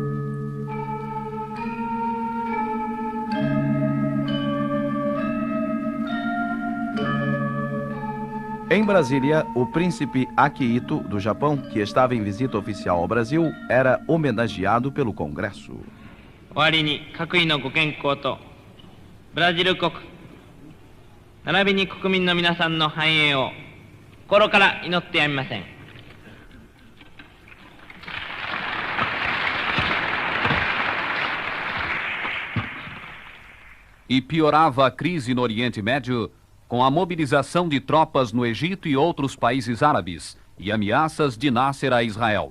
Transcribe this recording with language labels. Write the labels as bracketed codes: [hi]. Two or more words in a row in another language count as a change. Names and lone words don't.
[pt] Em Brasília, o príncipe Akihito, do Japão, que estava em visita oficial ao Brasil, era homenageado pelo Congresso. [ja] 終わりに各位のご健康とブラジル国並びに国民の皆さんの繁栄を心から祈ってやみません。 [pt] E piorava a crise no Oriente Médio com a mobilização de tropas no Egito e outros países árabes e ameaças de Nasser a Israel.